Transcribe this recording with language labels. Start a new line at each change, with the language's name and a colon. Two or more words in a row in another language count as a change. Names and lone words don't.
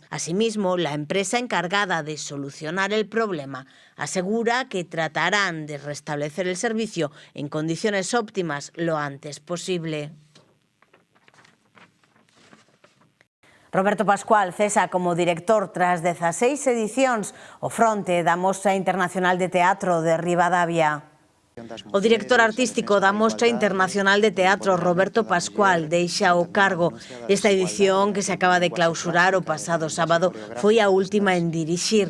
Spanish: Asimismo, la empresa encargada de solucionar el problema asegura que tratarán de restablecer el servicio en condiciones óptimas lo antes posible.
Galician: Roberto Pascual cesa como director tras 16 edicións o fronte da Mostra Internacional de Teatro de Ribadavia. O director artístico da Mostra Internacional de Teatro, Roberto Pascual, deixa o cargo. Esta edición, que se acaba de clausurar o pasado sábado, foi a última en dirixir.